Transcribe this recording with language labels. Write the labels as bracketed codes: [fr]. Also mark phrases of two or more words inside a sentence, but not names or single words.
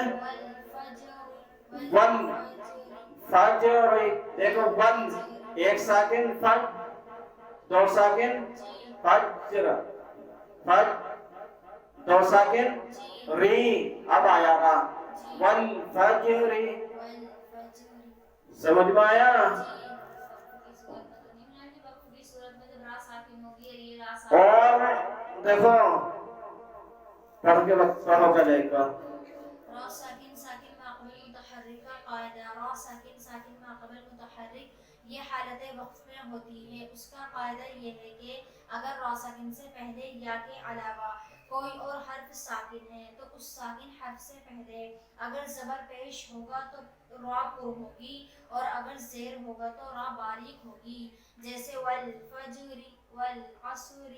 [ur] ون فجر، دیکھو ون ایک ساکن فج، دو ساکن فجر، فج دو ساکن ری، اب آیا را ون فجر، سمجھ میں آیا؟ اور دیکھو پڑھ کے وقت پڑھو گا ایک بار، را ساکن ساکن ما قبل متحرک کا قاعدہ، را ساکن ساکن ما قبل متحرک یہ حالت وقف میں ہوتی ہے، اس کا قاعدہ یہ ہے کہ اگر را ساکن سے پہلے یا کے علاوہ کوئی اور حرف ساکن ہے تو اس ساکن حرف سے پہلے اگر زبر پیش ہوگا تو را پر ہوگی، اور اگر زیر ہوگا تو را باریک ہوگی، جیسے [ar] والفجر والعصر۔